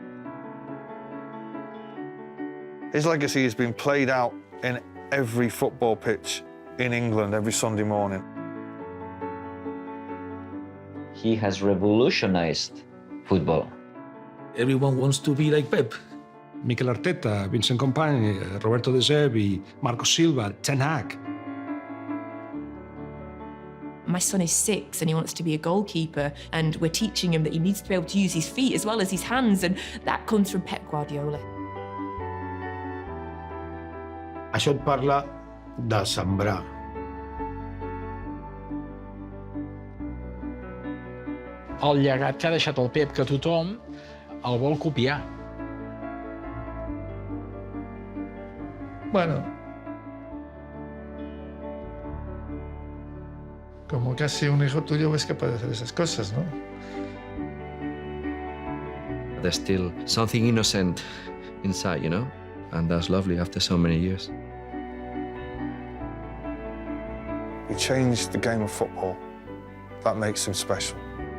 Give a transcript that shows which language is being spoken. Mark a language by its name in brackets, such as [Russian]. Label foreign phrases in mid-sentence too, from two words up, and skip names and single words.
[English] His legacy has been played out in every football pitch in England every Sunday morning. He has revolutionized football. Everyone wants to be like Pep. Mikel Arteta, Vincent Kompany, Roberto De Zerbi, Marco Silva, Ten Hag. My son is 6 and he wants to be a goalkeeper, and we're teaching him that he needs to be able to use his feet as well as his hands, and that comes from Pep Guardiola. [Catalan] Això et parla de sembrar. el llegat que ha deixat el Pep, que tothom el vol copiar. [Spanish] Bueno, como casi un hijo tuyo ves capaz de hacer esas cosas, ¿no? [English] There's still something innocent inside, you know? And that's lovely after so many years. He changed the game of football. That makes him special.